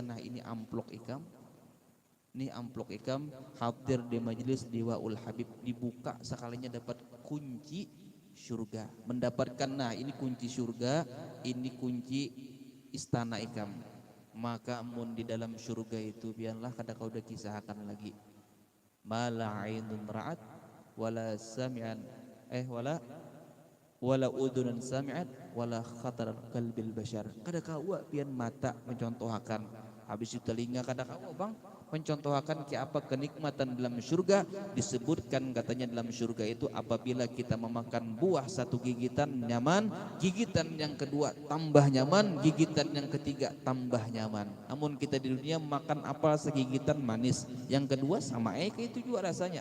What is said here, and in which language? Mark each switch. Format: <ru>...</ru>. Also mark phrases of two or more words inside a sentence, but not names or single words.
<bjn>Nah ini amplok ikam, ini amplok ikam hadir di majelis Diwaul Habib, dibuka sekalinya dapat kunci surga, mendapatkan, nah ini kunci surga, ini kunci istana ikam. Maka mun di dalam surga itu biarlah kada kau dah kisahkan lagi.</bjn> <ar>ما لا عين رأت ولا سمعا ولا أذن سمعت ولا خطر قلب البشر.</ar> <bjn>Kada kau pian mata mencontohkan, habis itu telinga kada kau bang mencontohkan ke apa kenikmatan dalam surga.</bjn> <id>Disebutkan katanya dalam surga itu apabila kita memakan buah satu gigitan nyaman, gigitan yang kedua tambah nyaman, gigitan yang ketiga tambah nyaman. Namun kita di dunia makan apel segigitan manis, yang kedua sama kayak itu juga rasanya.</id>